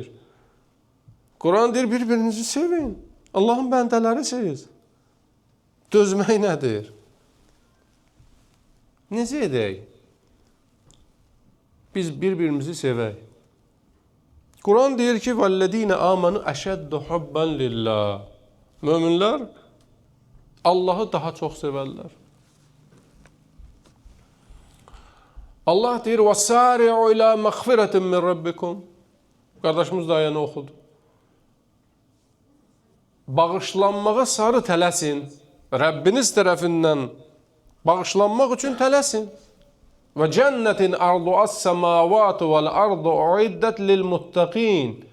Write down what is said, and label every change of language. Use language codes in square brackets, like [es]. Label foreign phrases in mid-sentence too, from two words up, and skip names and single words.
[az] Quran deyir, bir-birinizi sevin. Allahın bəndələrisiz. Dözmək nədir? Necə edək? Biz bir-birimizi sevək. Quran deyir ki, [ar] وَالَّذ۪ينَ آمَنُوا أَشَدُّ حُبًّا لِلّٰهِ [az] Möminlər Allahı daha çox sevərlər. Allah deyir, [ar] وَسَارِعُوا إِلَى مَغْفِرَةٍ مِّنْ رَبِّكُمْ [az] Qardaşımız da ayəni oxudu. Bağışlanmağa sarı tələsin. Rəbbiniz tərəfindən bağışlanmaq üçün tələsin. Və cənnətin [ar] عرض السماوات والأرض أعدت للمتقين.